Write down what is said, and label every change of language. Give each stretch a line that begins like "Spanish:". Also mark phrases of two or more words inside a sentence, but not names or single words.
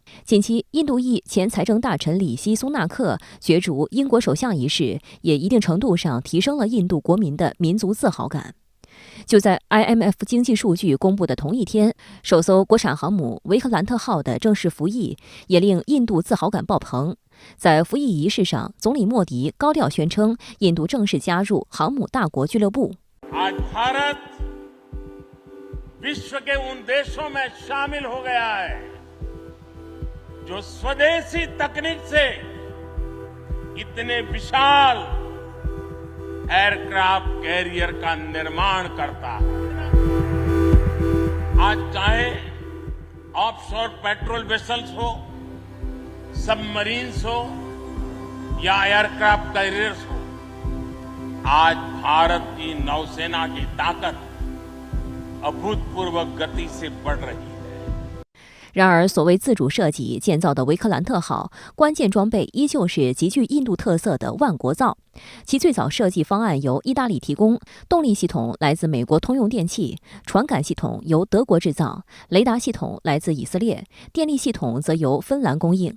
Chinese: 近期，印度裔前财政大臣里希·苏纳克角逐英国首相一事，也一定程度上提升了印度国民的民族自豪感。就在 IMF 经济数据公布的同一天，首艘国产航母维克兰特号的正式服役，也令印度自豪感爆棚。在服役仪式上，总理莫迪高调宣称，印度正式加入航母大国俱乐部。
Hindi: विश्व के उन देशों में शामिल हो गया है जो स्वदेशी तकनीक से इतने विशाल
English: aircraft carrier
Hindi: का निर्माण करता है। आज चाहे
English: offshore patrol vessels
Hindi: हो, सबमरीन्स हो या
English: aircraft carriers
Hindi: हो, आज भारत की नौसेना की ताकत अभूतपूर्व गति से बढ़ रही है。
Chinese: 然而，所谓自主设计建造的维克兰特号，关键装备依旧是极具印度特色的万国造。其最早设计方案由意大利提供，动力系统来自美国通用电气，传感系统由德国制造，雷达系统来自以色列，电力系统则由芬兰供应。